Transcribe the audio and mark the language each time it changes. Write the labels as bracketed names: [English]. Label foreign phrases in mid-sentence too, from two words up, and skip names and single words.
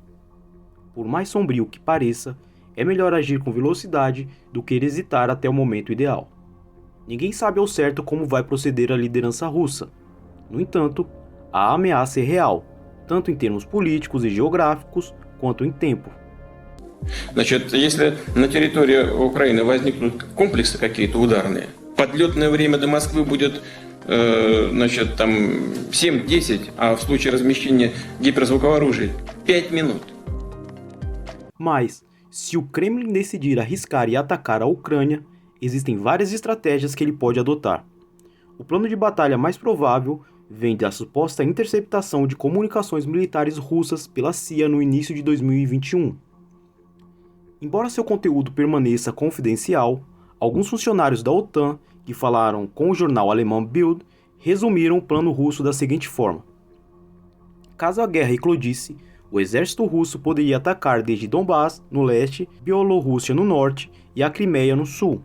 [Portuguese] Por mais sombrio que pareça, é melhor agir com velocidade do que hesitar até o momento ideal. Ninguém sabe ao certo como vai proceder a liderança russa. No entanto, a ameaça é real, tanto em termos políticos e geográficos, quanto em tempo. [Russian] Значит, если на территории Украины возникнут комплексы какие-то ударные, подлетное время до Москвы будет, значит, там 7-10, а в случае размещения гиперзвукового оружия 5 минут. [Portuguese] Mas, Se o Kremlin decidir arriscar e atacar a Ucrânia, existem várias estratégias que ele pode adotar. O plano de batalha mais provável vem da suposta interceptação de comunicações militares russas pela CIA no início de 2021. Embora seu conteúdo permaneça confidencial, alguns funcionários da OTAN que falaram com o jornal alemão Bild resumiram o plano russo da seguinte forma: caso a guerra eclodisse, o exército russo poderia atacar desde Donbás, no leste, Bielorrússia no norte e a Crimeia no sul.